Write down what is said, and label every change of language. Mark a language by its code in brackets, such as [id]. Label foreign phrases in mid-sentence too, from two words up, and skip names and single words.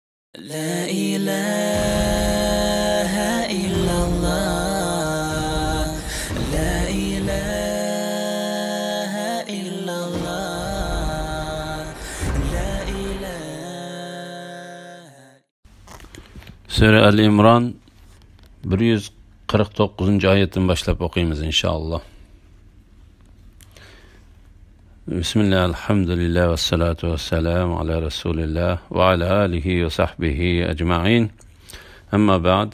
[ar] لا إله إلا الله لا إله إلا الله لا إله [tr] Sure Al-İmran 149. ayetten başlap okuyumuz inşallah. [ar] بسم الله الحمد لله والصلاة والسلام على رسول الله وعلى آله وصحبه أجمعين. أما بعد.